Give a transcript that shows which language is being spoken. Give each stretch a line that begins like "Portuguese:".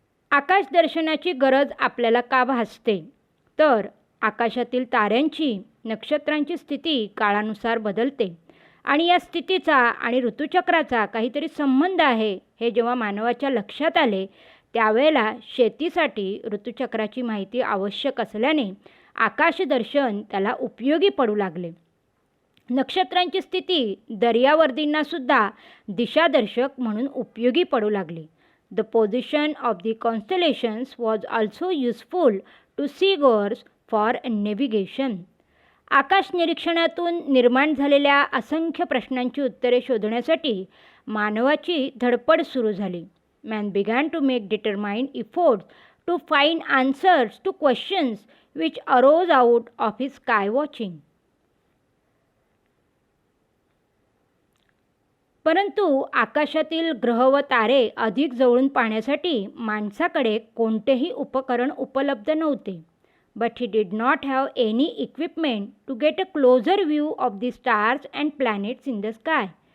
Marathi: आकाश दर्शनाची गरज आपल्याला का भासते. तर आकाशातील ताऱ्यांची, नक्षत्रांची स्थिती काळानुसार बदलते आणि या स्थितीचा आणि ऋतुचक्राचा काहीतरी संबंध आहे हे जेव्हा मानवाच्या लक्षात आले त्यावेळेला शेतीसाठी ऋतुचक्राची माहिती आवश्यक असल्याने आकाशदर्शन त्याला उपयोगी पडू लागले. नक्षत्रांची स्थिती दर्यावर्दींनासुद्धा दिशादर्शक म्हणून उपयोगी पडू लागली.
English: The position of the constellations was also useful to seagoers for navigation.
Marathi: आकाश निरीक्षणातून निर्माण झालेल्या असंख्य प्रश्नांची उत्तरे शोधण्यासाठी मानवाची धडपड सुरू झाली.
English: Man began to make determined efforts to find answers to questions which arose out of his sky watching.
Marathi: परंतु आकाशातील ग्रह व तारे अधिक जवळून पाहण्यासाठी माणसाकडे कोणतेही उपकरण उपलब्ध नव्हते.
English: But he did not have any equipment to get a closer view of the stars and planets in the sky.